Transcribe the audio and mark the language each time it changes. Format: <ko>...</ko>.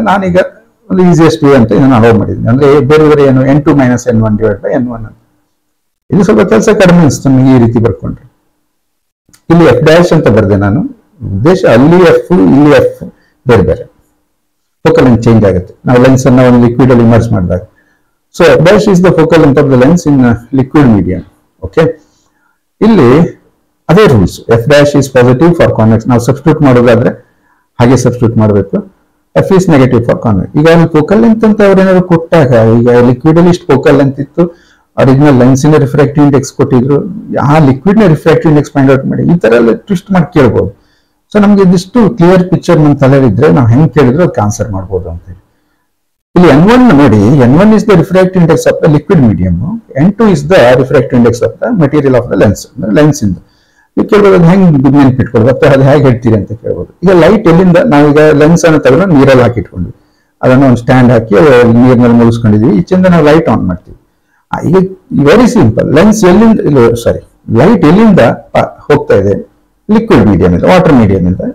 <kn>ನಾನೀಗ ಒಂದು easiest way ಅಂತ ಇದನ್ನು ಅಲೋವ್ ಮಾಡಿದ್ದೀನಿ. ಅಂದ್ರೆ ಬೇರೆ ಬೇರೆ ಏನು n2 - n1/n1 ಅಂತ. ಇದು ಸ್ವಲ್ಪ ಕೆಲಸ ಕಡಿಮೆ ಅನಿಸ್ತು ನನಗೆ ಈ ರೀತಿ ಬರ್ಕೊಂಡ್ರೆ. ಇಲ್ಲಿ f' ಅಂತ ಬರ್ದೆ ನಾನು. ಉದ್ದೇಶ ಅಲ್ಲಿ f, ಇಲ್ಲಿ f ಬೇರೆ ಬೇರೆ ಫೋಕಲ್ ಲೆಂತ್ ಚೇಂಜ್ ಆಗುತ್ತೆ ನಾವು ಲೆನ್ಸ್ ಅನ್ನ ಒಂದು ಲಿಕ್ವಿಡ್ ಅಲ್ಲಿ ಇಮರ್ಸ್ ಮಾಡಿದಾಗ.</kn> <en>So f' is the focal length of the lens in liquid medium.</en> <kn>Okay, ಇಲ್ಲಿ ಅದೇ rules.</kn> <en>f' is positive for convex.</en> <kn>ನಾವು ಸಬ್ಸ್ಟಿಟ್ಯೂಟ್ ಮಾಡೋದಾದ್ರೆ ಹಾಗೆ ಸಬ್ಸ್ಟಿಟ್ಯೂಟ್ ಮಾಡಬೇಕು.</kn> <en>f is negative for convex.</en> <kn>ಈಗ ಅಲ್ಲಿ ಫೋಕಲ್ ಲೆಂತ್ ಅಂತ ಅವ್ರೇನಾದ್ರು ಕೊಟ್ಟಾಗ, ಈಗ ಲಿಕ್ವಿಡ್ ಅಲ್ಲಿ ಇಷ್ಟು ಫೋಕಲ್ ಲೆಂತ್ ಇತ್ತು, ಒರಿಜಿನಲ್ ಲೆನ್ಸಿನ ರಿಫ್ರಾಕ್ಟಿವ್ ಇಂಡೆಕ್ಸ್ ಕೊಟ್ಟಿದ್ರು, ಆ ಲಿಕ್ವಿಡ್ ನ ರಿಫ್ರಾಕ್ಟಿವ್ ಇಂಡೆಕ್ಸ್ ಫೈಂಡ್ ಔಟ್ ಮಾಡಿ, ಈ ತರ ಎಲ್ಲ ಟ್ವಿಸ್ಟ್ ಮಾಡಿ ಕೇಳ್ಬೋದು. ಸೊ ನಮ್ಗೆ ಇದಿಷ್ಟು ಕ್ಲಿಯರ್ ಪಿಕ್ಚರ್ ನಮ್ಮ ತಲೆಯಲ್ಲಿದ್ರೆ ನಾವು ಹೆಂಗ್ ಕೇಳಿದ್ರು ಅದಕ್ಕೆ ಆನ್ಸರ್ ಮಾಡ್ಬೋದು ಅಂತ ಹೇಳಿ. ಇಲ್ಲಿ n1 ನೋಡಿ,</kn> <en>n1 is the refractive index of the liquid medium, n2 is the refractive index of the material of the lens,</en> <kn>lens ಇಂದ. ನೀವು ಕೇಳ್ಬೋದು ಅದು ಹೆಂಗ್ ನೆನ್ಪಿಟ್ಕೊಳ್ಬೋದು, ಮತ್ತೆ ಅದು ಹೇಗೆ ಹೇಳ್ತೀರಿ ಅಂತ ಕೇಳ್ಬೋದು. ಈಗ ಲೈಟ್ ಎಲ್ಲಿಂದ, ನಾವೀಗ ಲೆನ್ಸ್ ಅನ್ನು ತಗೊಂಡು ನೀರಲ್ಲಿ ಹಾಕಿಟ್ಕೊಂಡ್ವಿ, ಅದನ್ನು ಒಂದು ಸ್ಟ್ಯಾಂಡ್ ಹಾಕಿ ನೀರಿನಲ್ಲಿ ಮುಗಿಸ್ಕೊಂಡಿದ್ವಿ, ಈಚೆಯಿಂದ ನಾವು ಲೈಟ್ ಆನ್ ಮಾಡ್ತೀವಿ. ಈಗ ವೆರಿ ಸಿಂಪಲ್, ಲೆನ್ಸ್ ಎಲ್ಲಿಂದ, ಲೈಟ್ ಎಲ್ಲಿಂದ ಹೋಗ್ತಾ ಇದೆ, ಲಿಕ್ವಿಡ್ ಮೀಡಿಯಂ ಇಂದ, ವಾಟರ್ ಮೀಡಿಯಂ ಇಂದ.</kn>